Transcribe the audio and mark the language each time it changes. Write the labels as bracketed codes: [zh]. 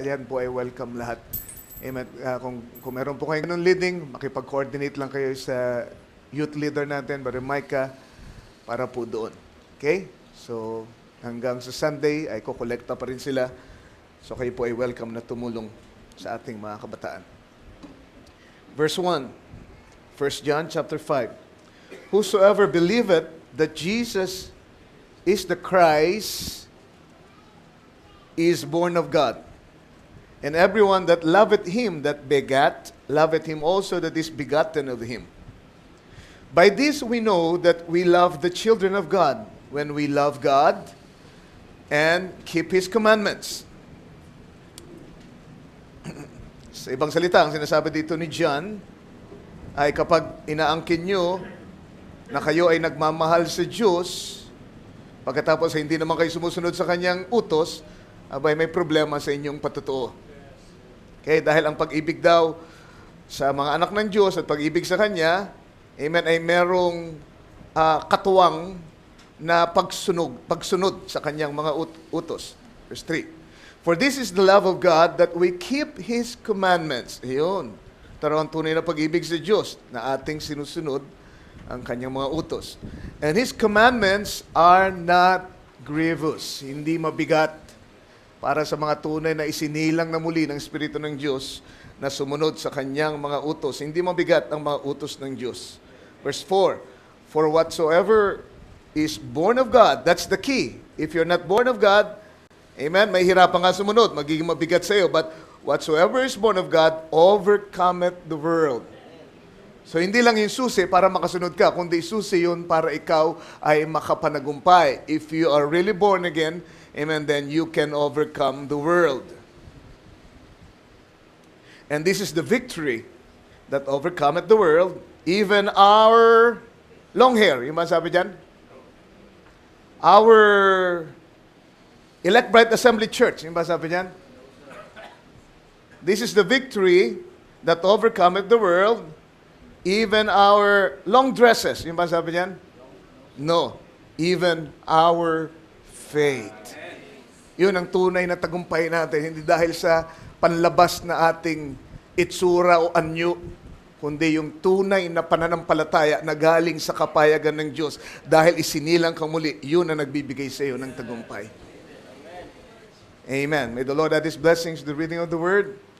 [tl] Yan po ay welcome lahat. Amen. Kung meron po kayong ganun leading, makipag-coordinate lang kayo sa youth leader natin, Brother Micah, para po doon. Okay? So, hanggang sa Sunday ay kukolekta pa rin sila. So kayo po ay welcome na tumulong sa ating mga kabataan. [en] Verse 1, 1 John chapter 5. Whosoever believeth that Jesus is the Christ is born of God. And everyone that loveth him that begat, loveth him also that is begotten of him. By this we know that we love the children of God, when we love God and keep His commandments. [tl] Sa ibang salita, ang sinasabi dito ni John ay kapag inaangkin nyo na kayo ay nagmamahal sa Diyos, pagkatapos ay hindi naman kayo sumusunod sa Kanyang utos, abay may problema sa inyong patutuo. Okay, dahil ang pag-ibig daw sa mga anak ng Diyos at pag-ibig sa Kanya, amen, ay merong katuwang na pagsunod sa Kanyang mga utos. [en] Verse 3. For this is the love of God, that we keep His commandments. [tl] Iyon. Ang tunay na pag-ibig sa Diyos na ating sinusunod ang Kanyang mga utos. [en] And His commandments are not grievous. [tl] Hindi mabigat para sa mga tunay na isinilang na muli ng Espiritu ng Diyos na sumunod sa Kanyang mga utos. Hindi mabigat ang mga utos ng Diyos. [en] Verse 4, for whatsoever is born of God, that's the key. If you're not born of God, [tl] amen, may hirapan nga sumunod, magiging mabigat sa iyo. [en] But whatsoever is born of God overcometh the world. [tl] So hindi lang yung susi para makasunod ka, kundi susi yun para ikaw ay makapanagumpay. [en] If you are really born again, amen, then you can overcome the world. And this is the victory that overcometh the world, even our long hair. [tl] Yung masabi dyan? [en] Our Elect Bright Assembly Church. [tl] Yung ba sabi niyan? [en] This is the victory that overcometh the world, even our long dresses. [tl] Yung ba sabi niyan? [en] No. Even our faith. [tl] Yun ang tunay na tagumpay natin. Hindi dahil sa panlabas na ating itsura o anyo, kundi yung tunay na pananampalataya na galing sa kapayagan ng Diyos. Dahil isinilang ka muli, yun ang nagbibigay sa iyo ng tagumpay. [en] Amen. May the Lord add His blessings to the reading of the Word.